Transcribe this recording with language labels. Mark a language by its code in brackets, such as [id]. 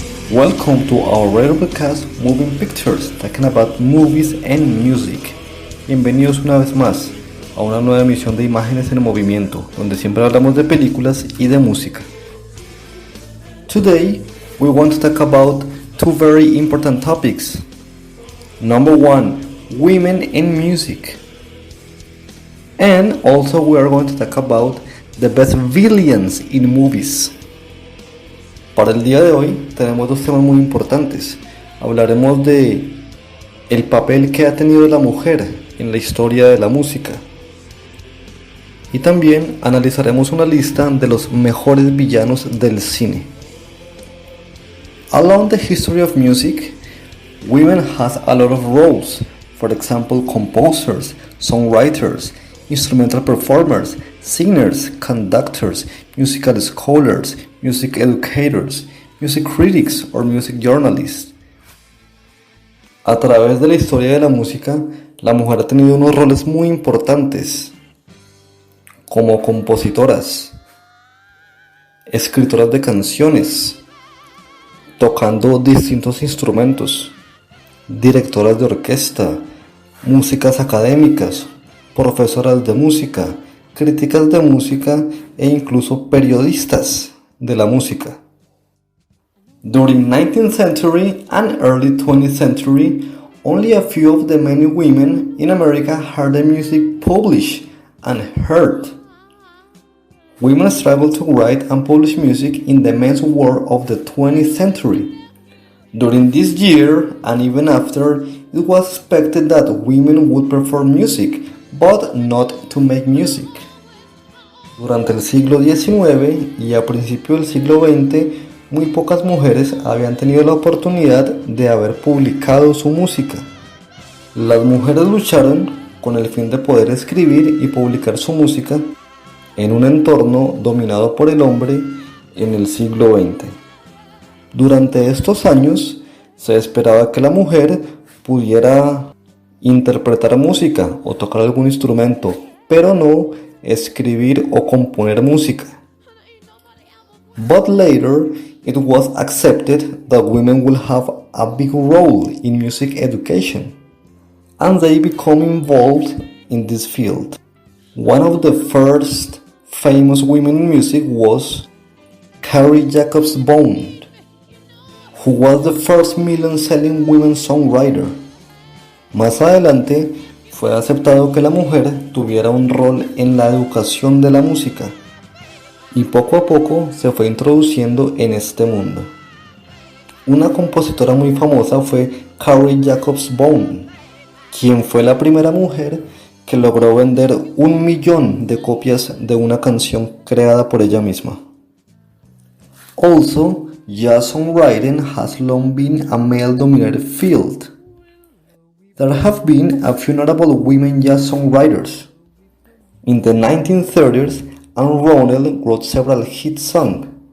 [en] Welcome to our radio podcast Moving Pictures, talking about movies and music. [es] Bienvenidos una vez más a una nueva emisión de Imágenes en Movimiento, donde siempre hablamos de películas y de música. [en] Today, we want to talk about two very important topics. Number one, women in music. And also we are going to talk about the best villains in movies. [es] Para el día de hoy tenemos dos temas muy importantes. Hablaremos de el papel que ha tenido la mujer en la historia de la música. Y también analizaremos una lista de los mejores villanos del cine. [en] Along the history of music, women has a lot of roles. For example, composers, songwriters, instrumental performers, singers, conductors, musical scholars, music educators, music critics or music journalists. [es] A través de la historia de la música, la mujer ha tenido unos roles muy importantes, como compositoras, escritoras de canciones, tocando distintos instrumentos, directoras de orquesta, músicas académicas, profesoras de música, críticas de música e incluso periodistas de la música. [en] During 19th century and early 20th century, only a few of the many women in America had their music published and heard. Women struggled to write and publish music in the men's world of the 20th century. During this year, and even after, it was expected that women would perform music, but not to make music. [es] Durante el siglo XIX y a principios del siglo XX, muy pocas mujeres habían tenido la oportunidad de haber publicado su música. Las mujeres lucharon con el fin de poder escribir y publicar su música en un entorno dominado por el hombre en el siglo XX. Durante estos años se esperaba que la mujer pudiera interpretar música o tocar algún instrumento, pero no escribir o componer música. [en] But later it was accepted that women will have a big role in music education, and they become involved in this field. One of the first famous women in music was Carrie Jacobs Bond, who was the first million-selling women songwriter. [es] Más adelante fue aceptado que la mujer tuviera un rol en la educación de la música, y poco a poco se fue introduciendo en este mundo. Una compositora muy famosa fue Carrie Jacobs Bone, quien fue la primera mujer que logró vender 1 millón de copias de una canción creada por ella misma. [en] Also, jazz songwriting has long been a male-dominated field. There have been a few notable women jazz songwriters. In the 1930s, Anne Ronell wrote several hit songs.